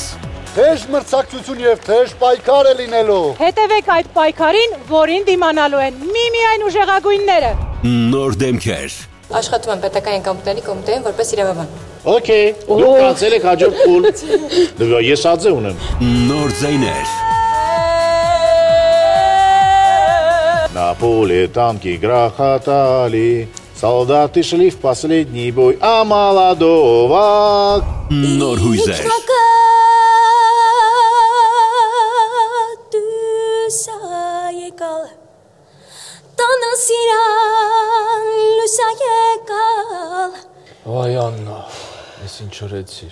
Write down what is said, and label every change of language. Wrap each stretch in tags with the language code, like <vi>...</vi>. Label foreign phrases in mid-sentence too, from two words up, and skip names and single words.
<hy>Թեժ մրցակցություն եւ թեժ պայքար է լինելու։ Հետևեք այդ պայքարին, որին դիմանալու են միմիայն ուժեղագույնները։ Նոր դեմքեր։ Աշխատում եմ պետական եկամուտների կոմիտեին որպես իրավաբան։ Okay, դուք կացել եք հաջորդ փուլ։ Դու ես ածե ունեմ։ Նոր ձայներ։</hy> <ru>Napolitanki грохотали, солдаты шли в последний бой, а молодого</ru> <hy>Նոր հույզեր։ Վայ Աննա, ես ինչ օրեցիր։</hy>